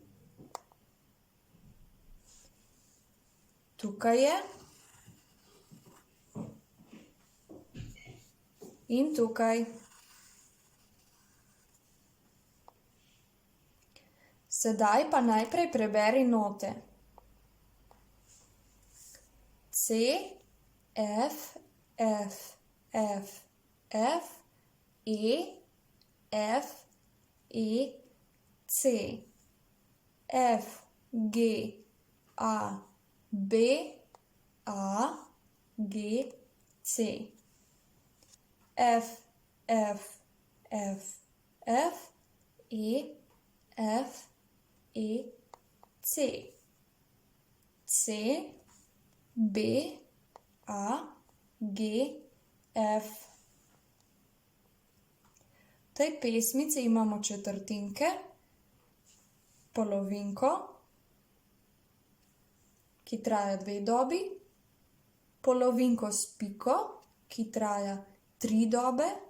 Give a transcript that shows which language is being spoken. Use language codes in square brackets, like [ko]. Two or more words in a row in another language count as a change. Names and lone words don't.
[sl] Tukaj je. In tukaj. Sedaj pa najprej preberi note. C, F, F, F, F, E, F, E, C, F, G, A, B, A, G, C, F, F, F, F, E, F, E, C, C, B, A, G, F. V tej pesmici imamo četrtinke, polovinko, ki traja 2 dobi, polovinko s piko, ki traja 3 dobe.